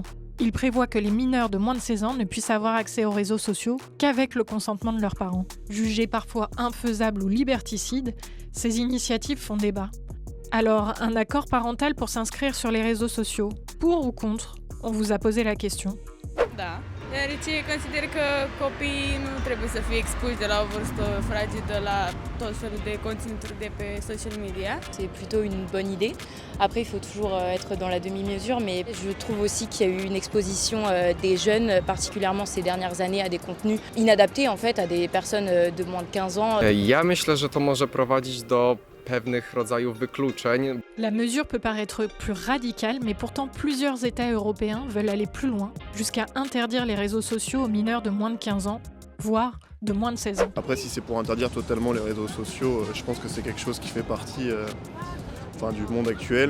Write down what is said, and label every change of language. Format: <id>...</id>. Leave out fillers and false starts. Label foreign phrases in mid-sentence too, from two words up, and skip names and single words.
<fr>Il prévoit que les mineurs de moins de 16 ans ne puissent avoir accès aux réseaux sociaux qu'avec le consentement de leurs parents. Jugées parfois infaisables ou liberticides, ces initiatives font débat. Alors, un accord parental pour s'inscrire sur les réseaux sociaux, pour ou contre ? On vous a posé la question.</fr> <ro>Da, deoarece consider că copiii nu trebuie să fie expuși de la o vârstă fragedă la tot felul de conținuturi de pe</ro> <en>social media.</en> <fr>C'est plutôt une bonne idée. Après, il faut toujours être dans la demi-mesure, mais je trouve aussi qu'il y a eu une exposition des jeunes, particulièrement ces dernières années, à des contenus inadaptés en fait à des personnes de moins de 15 ans.</fr> <pl>Ja myślę, że to może prowadzić do pewnych rodzajów wykluczeń.</pl> <fr>La mesure peut paraître plus radicale, mais pourtant plusieurs États européens veulent aller plus loin, jusqu'à interdire les réseaux sociaux aux mineurs de moins de 15 ans, voire de moins de 16 ans. Après, si c'est pour interdire totalement les réseaux sociaux, je pense que c'est quelque chose qui fait partie du monde actuel.</fr>